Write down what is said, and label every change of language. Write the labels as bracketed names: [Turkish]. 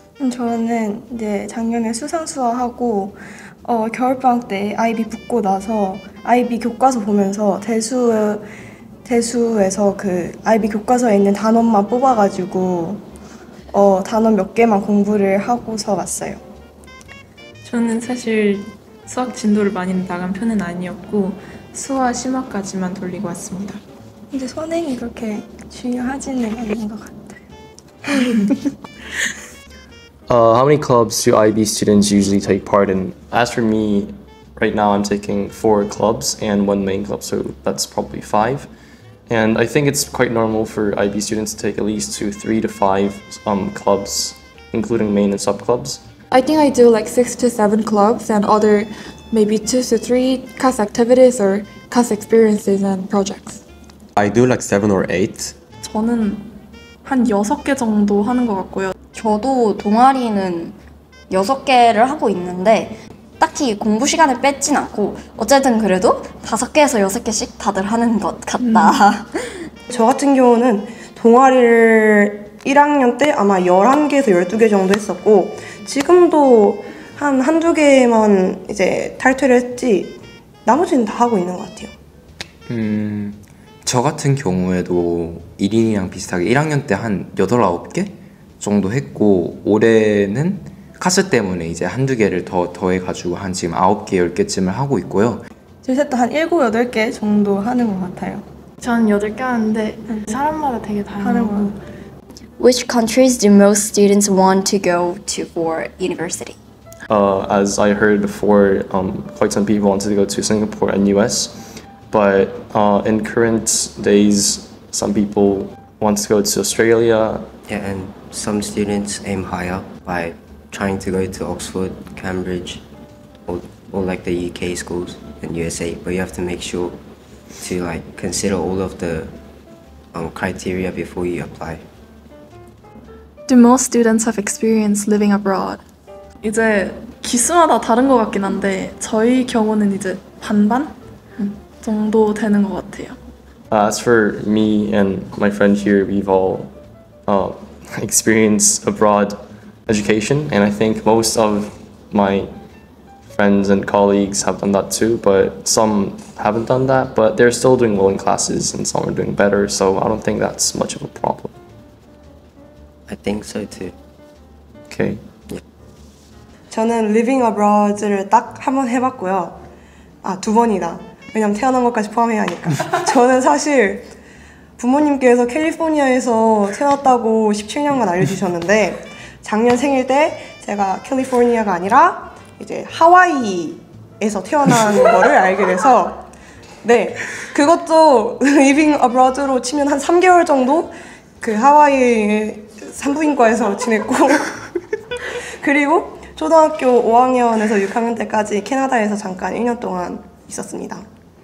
[Korean] 저는 이제 작년에 수상수화하고 겨울방학 때 IB 붙고 나서 IB 교과서 보면서 대수에서 그 IB 교과서에 있는 단원만 뽑아가지고 단원 몇 개만 공부를 하고서 왔어요. 저는 사실 수학 진도를 많이 나간 편은 아니었고 수화 심화까지만 돌리고 왔습니다. 근데 선행이 그렇게 중요하지는 않은 것 같아요. [English] How many clubs do IB students usually take part in? As for me, right now I'm taking 4 clubs and 1 main club, so that's probably 5. And I think it's quite normal for IB students to take at least 3 to 5 clubs, including main and sub clubs. I think I do like 6 to 7 clubs and other maybe 2 to 3 class activities or class experiences and projects. I do like 7 or 8. [Korean] 저는 한 6개 정도 하는 것 같고요. 저도 동아리는 6개를 하고 있는데 딱히 공부 시간을 뺏진 않고 어쨌든 그래도 5개에서 6개씩 다들 하는 것 같다. 저 같은 경우는 동아리를 1학년 때 아마 11개에서 12개 정도 했었고 지금도 한두 개만 이제 탈퇴를 했지 나머지는 다 하고 있는 것 같아요. 저 같은 경우에도 1인이랑 비슷하게 1학년 때 한 8, 9개 정도 했고 올해는 카스 때문에 이제 한두 개를 더해가지고 한 지금 9개, 10개쯤을 하고 있고요. 저희 셋도 한 7, 8개 정도 하는 것 같아요. 전 8개 하는데 사람마다 되게 다양하고. [English] Which countries do most students want to go to for university? As I heard before, quite some people wanted to go to Singapore and US, but in current days, some people want to go to Australia. Yeah, and some students aim higher by trying to go to Oxford, Cambridge, or like the UK schools in USA, but you have to make sure to like consider all of the criteria before you apply. Do most students have experience living abroad? [Korean] 이제 기수마다 다른 것 같긴 한데 저희 경우는 이제 반반 정도 되는 것 같아요. [English] As for me and my friend here, we've all experienced abroad education, and I think most of my friends and colleagues have done that too, but some haven't done that, but they're still doing well in classes and some are doing better, so I don't think that's much of a problem. I think so too. Okay. [Korean] 저는 [English] living abroad [Korean] 를 딱 한 번 해봤고요. 2번이다. 왜냐면 태어난 것까지 포함해야 하니까. 저는 사실 부모님께서 캘리포니아에서 태어났다고 17년간 알려주셨는데 작년 생일 때 제가 캘리포니아가 아니라 이제 하와이에서 태어난 거를 알게 돼서 네, 그것도 [English] living abroad [Korean] 로 치면 한 3개월 정도 그 하와이 산부인과에서 지냈고 그리고 초등학교 5학년에서 6학년 때까지 캐나다에서 잠깐 1년 동안 있었습니다.